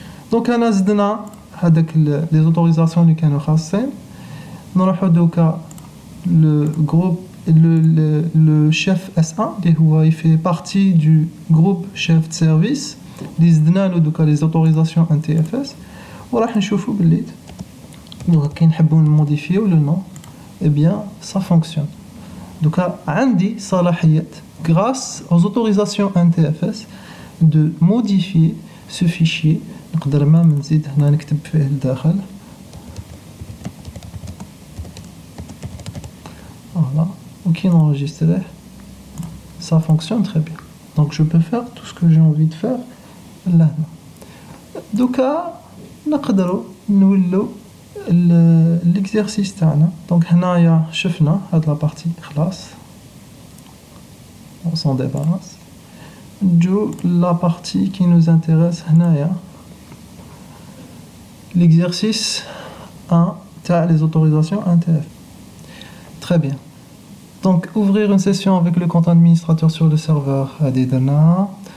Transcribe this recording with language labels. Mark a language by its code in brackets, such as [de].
[ar] donc أنا زدنا هذاك les autorisations اللي كانوا خاصين. نروحو دوكا [fr] le groupe le chef S1 il fait partie du groupe chef de service [ar] اللي زدنا له دوكا [fr] les autorisations NTFS [ar] وراح نشوفوا باللي دوكا كي نحبوا نموديفيو لو نو [fr] eh bien ça fonctionne. [ar] دوكا عندي صلاحية [fr] grâce aux autorisations NTFS de modifier ce fichier. [ar] نقدر ما نزيد هنا نكتب فيه الداخل voilà. [fr] Ok, enregistrer, ça fonctionne très bien. Donc je peux faire tout ce que j'ai envie de faire là. [ar] دوكا نقدروا نولوا l'exercice تاعنا. donc هنايا شفنا هاد لا بارتي خلاص [fr] on s'en débarrasse. [ar] جو [fr] la partie qui nous intéresse هنايا l'exercice 1 تاع les autorisations NTF. très bien. Donc, ouvrir une session avec le compte administrateur sur le serveur Adidana.